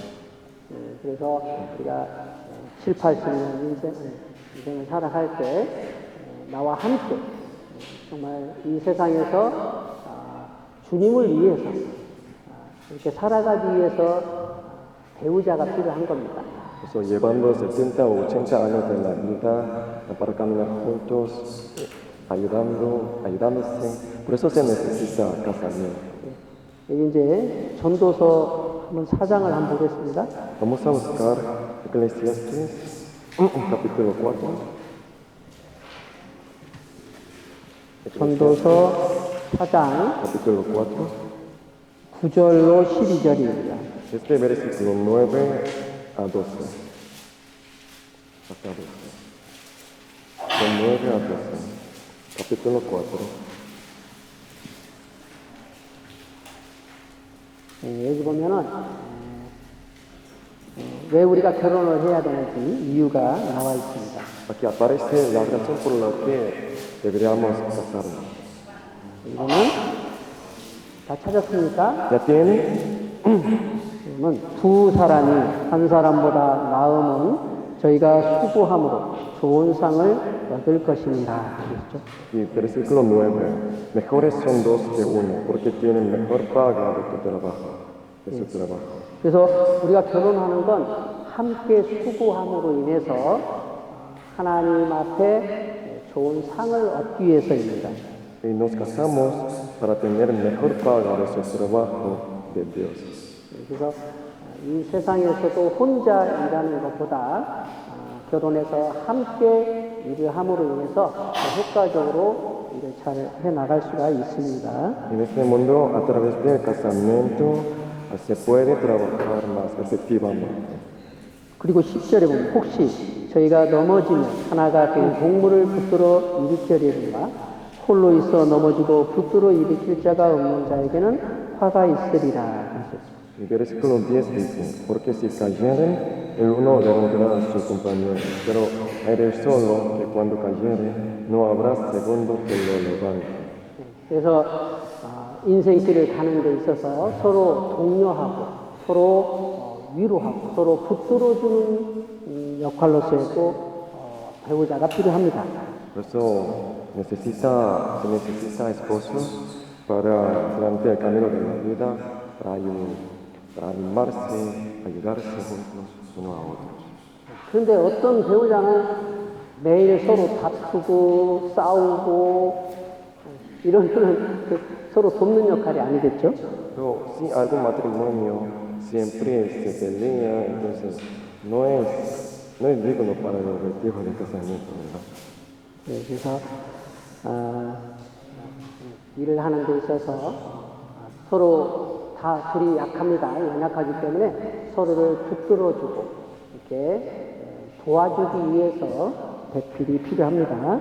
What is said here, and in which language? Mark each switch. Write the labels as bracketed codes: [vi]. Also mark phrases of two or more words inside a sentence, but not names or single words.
[ko] 그래서 우리가 7, 80년 인생을 살아갈 때 나와 함께 정말 이 세상에서 주님을 위해서 이렇게 살아가기 위해서 배우자가 필요한 겁니다. [es] Eso, llevando 70 o 80 años de la vida para caminar juntos, ayudándose. Por eso se necesita casamiento. [ko] 여기 이제 전도서 한번 4장을 한번 보겠습니다. [es] Vamos a buscar Eclesiastes, capítulo 4. [ko] 전도서 4장 [es] Capítulo 4. [ko] 9절로 12절입니다. [es] Este versículo 9 a 12. Hasta 12. De 9 a 12. Capítulo 4. [ko] 여기 보면은 왜 우리가 결혼을 해야 되는지 이유가 나와 있습니다. [es] Aquí aparece la razón por la que deberíamos casarnos. [ko] 이거는 다 찾았습니까? [es] ¿Ya tiene? [ko] 이거는 두 사람이 한 사람보다 나음은 저희가 수고함으로 좋은 상을 얻을 것입니다. 그렇죠? [es] Y versículo 9. Mejores son dos que uno, porque tienen mejor paga de tu trabajo, de su trabajo. [ko] 그래서 우리가 결혼하는 건 함께 수고함으로 인해서 하나님 앞에 좋은 상을 얻기 위해서입니다. [es] y nos casamos para tener mejor paga de su trabajo de Dios. [ko] 그래서 이 세상에서도 혼자 일하는 것보다 결혼해서 함께 일을 함으로 인해서 더 효과적으로 일을 잘 해나갈 수가 있습니다. [es] En este mundo, a través del casamiento, se puede trabajar más efectivamente. [ko] 그리고 10절에 보면 혹시 저희가 넘어지면 하나가 그 동물을 붙들어 일으키려는가 홀로 있어 넘어지고 붙들어 일으킬 자가 없는 자에게는 화가 있으리라 하셨습니다. [es] El versículo 10 dice, porque si cayeren, el uno levantará a su compañero, pero eres solo que cuando cayere no habrá segundo que lo levante. [ko] 그래서 인생길을 가는 데 있어서 서로 독려하고 서로 위로하고 서로 붙들어주는 역할로서의 또 배우자가 필요합니다. [es] Por eso se necesita esposos para durante el camino de la vida, para animarse, ayudarse juntos uno a otro. [ko] 그런데 어떤 배우자는 매일 서로 다투고 싸우고 이런 거는 서로 돕는 역할이 아니겠죠? [es] Pero si algún matrimonio siempre se pelea, entonces no es digno para el objetivo del casamiento, ¿verdad? [ko] 네, 그래서 일을 하는 데 있어서 서로 다 둘이 약합니다. 연약하기 때문에 서로를 붙들어주고 이렇게 도와주기 위해서 배필이 필요합니다.